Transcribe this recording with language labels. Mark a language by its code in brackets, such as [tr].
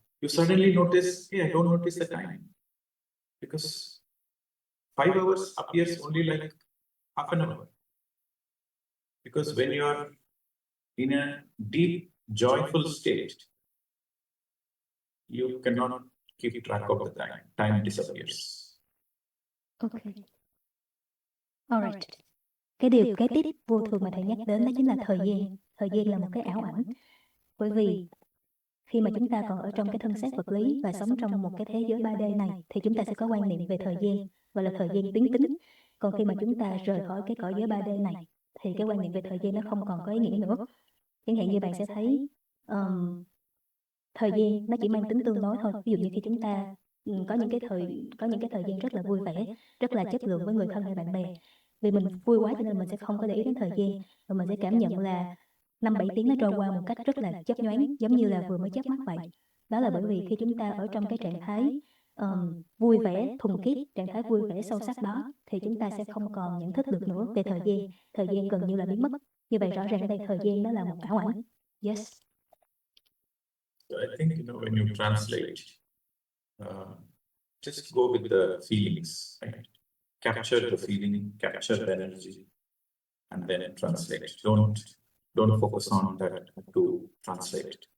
[en] You suddenly notice, hey, I don't notice the time. Because 5 hours appears only like half an hour. Because when you are in a deep, joyful state, you cannot keep track of the time. Time disappears. Ok. Alright. [vi] Cái điều kế tiếp vô thường mà thầy nhắc đến đó chính là thời gian. Thời gian là một cái ảo ảnh. Bởi vì khi mà chúng ta còn ở trong cái thân xác vật lý và sống trong một cái thế giới 3D này thì chúng ta sẽ có quan niệm về thời gian, gọi là thời gian tuyến tính. Còn khi mà chúng ta rời khỏi cái cõi giới 3D này thì cái quan niệm về thời gian nó không còn có ý nghĩa nữa. Chẳng hạn như bạn sẽ thấy thời gian nó chỉ mang tính tương đối thôi. Ví dụ như khi chúng ta có những cái thời gian rất là vui vẻ, rất là chất lượng với người thân hay bạn bè. Vì mình vui quá cho nên mình sẽ không có để ý đến thời gian, và mình sẽ cảm nhận là 5-7 tiếng nó trôi qua một cách rất là chớp nhoáng, giống như là vừa mới chớp mắt vậy. Đó là bởi vì khi chúng ta ở trong cái trạng thái vui vẻ, thuần khiết, trạng thái vui vẻ sâu sắc đó, thì chúng ta sẽ không còn nhận thức được nữa về thời gian. Thời gian gần như là biến mất. Như vậy rõ ràng ở đây thời gian đó là một ảo ảnh. [en] Yes. So I think, when you translate, just go with the feelings, right? Capture the feeling, capture the energy, and then translate. Don't focus on that to translate.